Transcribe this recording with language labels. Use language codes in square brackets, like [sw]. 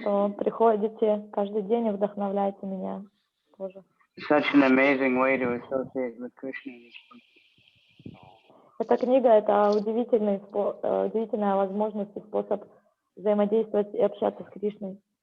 [ru] что приходите каждый день и вдохновляете меня тоже. [en] such an amazing way to associate with Krishna. This book. [ru] Эта книга — это удивительная возможность и способ взаимодействовать и общаться с Кришной.